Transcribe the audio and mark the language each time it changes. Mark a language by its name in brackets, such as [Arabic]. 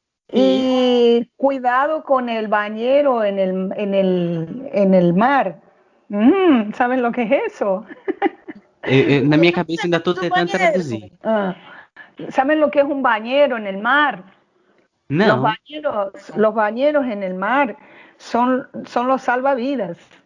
[Spanish] Y cuidado con el bañero en el mar. ¿Saben lo que es eso? [Portuguese] Na minha cabeça ainda estou tentando traduzir. [Spanish] ¿Saben lo que es un bañero en el mar? [Portuguese] Não. [Spanish] Los bañeros en el mar son los salvavidas.